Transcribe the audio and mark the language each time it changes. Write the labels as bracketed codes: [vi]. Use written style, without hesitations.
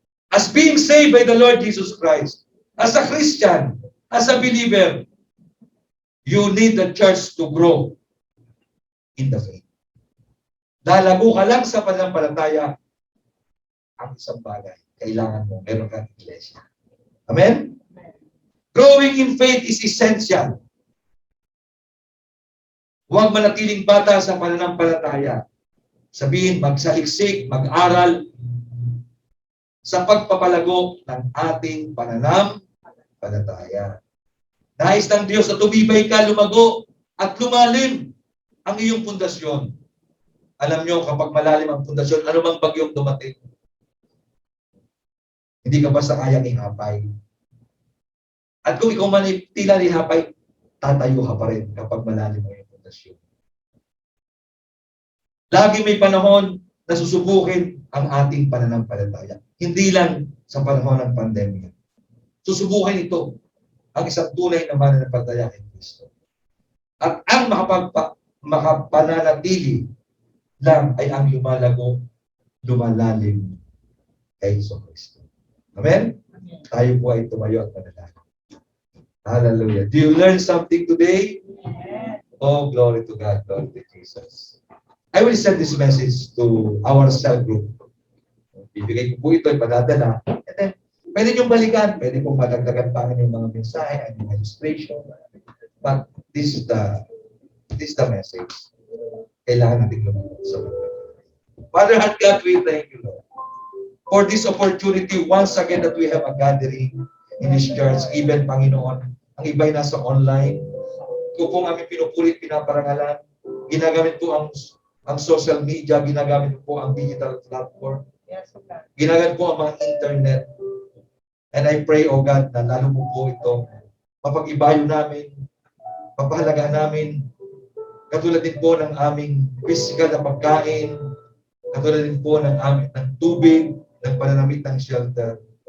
[en] As being saved by the Lord Jesus Christ, as a Christian, as a believer, you need the church to grow in the faith. [tl] Lalago ka lang sa pananampalataya, ang isang bagay, kailangan mo, meron kang iglesia. Amen? [en] Growing in faith is essential. [tl] Huwag manatiling bata sa pananampalataya. Sabihin, magsaliksik, mag-aral sa pagpapalago ng ating pananampalataya. Nais ng Diyos na tumibay ka, lumago, at lumalim ang iyong pundasyon. Alam nyo, kapag malalim ang pundasyon, anumang bagyong dumating, hindi ka basta kayang ihapay. At kung ikaw man tila ihapay, tatayo ka pa rin kapag malalim ang iyong pundasyon. Lagi may panahon na susubukin ang ating pananampalataya. Hindi lang sa panahon ng pandemya. Susubukin ito ang isang tunay na mananampalataya kay Kristo. At ang makapananatili lang ay ang lumalago, lumalalim kay Kristo. Amen? Tayo po ay tumayo at manalangin. Hallelujah. [en] Do you learn something today? Oh, glory to God, glory to Jesus. I will send this message to our cell group. [tl] Bibigay ko po ito, ipadadala. [en] And then, [tl] pwede niyong balikan, pwede pong madagdagan pa yung mga mensahe, ang illustration. [en] But this is the message. [tl] Kailangan natin lumagot sa mga. [en] Father and God, we thank you, Lord, for this opportunity once again that we have a gathering in this church. [tl] Even, Panginoon, ang iba'y nasa online. Kung po aming pinupulit, pinaparangalan, ginagamit po ang social media, ginagamit po ang digital platform. Ginagamit po ang mga internet. [en] And I pray, O God, [tl] na lalo po ito, mapag-ibayo namin, papahalagaan namin, katulad din po ng aming physical na pagkain, katulad din po ng aming tubig, ng pananamit ng shelter.